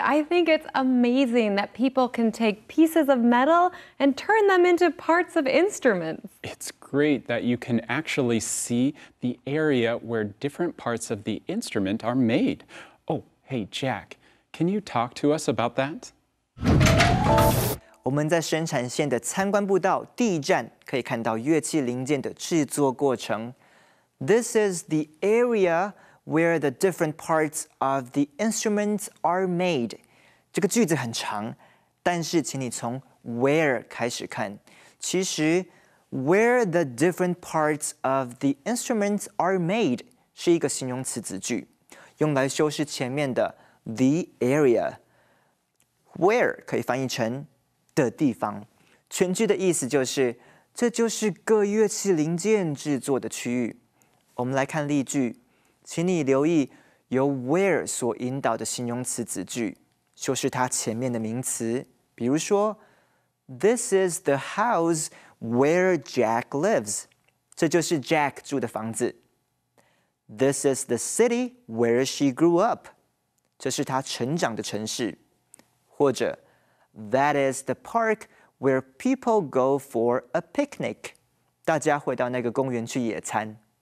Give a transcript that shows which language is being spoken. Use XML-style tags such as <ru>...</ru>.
<en>I think it's amazing that people can take pieces of metal and turn them into parts of instruments. It's great that you can actually see the area where different parts of the instrument are made. Oh, hey, Jack, can you talk to us about that?</en> <zh>我们在生产线的参观步道第一站可以看到乐器零件的制作过程。</zh> <en>This is the area where the different parts of the instruments are made.</en> <zh>这个句子很长，但是请你从 where 开始看。其实</zh> <en>where the different parts of the instruments are made</en> <zh>是一个形容词子句，用来修饰前面的 the area。Where 可以翻译成的地方，全句的意思就是这就是各乐器零件制作的区域。我们来看例句，请你留意由 where 所引导的形容词子句，修饰它前面的名词。比如说</zh> <en>，This is the house where Jack lives，</en> <zh>这就是 Jack 住的房子。</zh> <en>This is the city where she grew up，</en> <zh>这是他成长的城市。或者</zh> <en>That is the park where people go for a picnic，</en> <zh>大家会到那个公园去野餐。</zh>